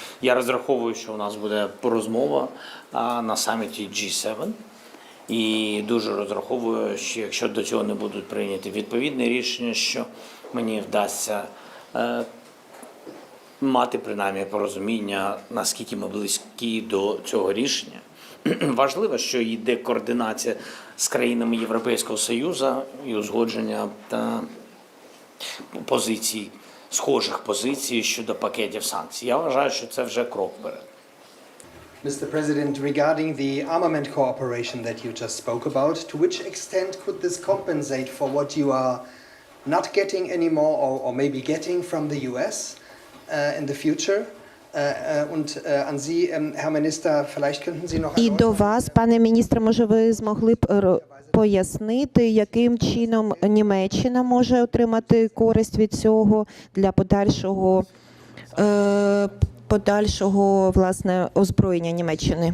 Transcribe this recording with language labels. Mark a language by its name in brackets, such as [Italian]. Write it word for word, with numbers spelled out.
[Ukrainian] Я розраховую, що у нас буде розмова а, на саміті джі сім, і дуже розраховую, що якщо до цього не будуть прийняті відповідне рішення, що мені вдасться е, мати принаймні порозуміння, наскільки ми близькі до цього рішення. Важливо, що йде координація з країнами Європейського Союзу і узгодження та позицій, схожих позицій щодо пакетів санкцій. Я вважаю, що це вже крок вперед. [English] Mister President, regarding the armament cooperation that you just spoke about, to which extent could this compensate for what you are not getting anymore or, or maybe getting from the U S uh, in the future? [German] Äh, und äh, an Sie, ähm, Herr Minister, vielleicht könnten Sie noch [Ukrainian] І до вас, пане міністре, може ви змогли б е, пояснити, яким чином Німеччина може отримати користь від цього для подальшого е, подальшого власне озброєння Німеччини?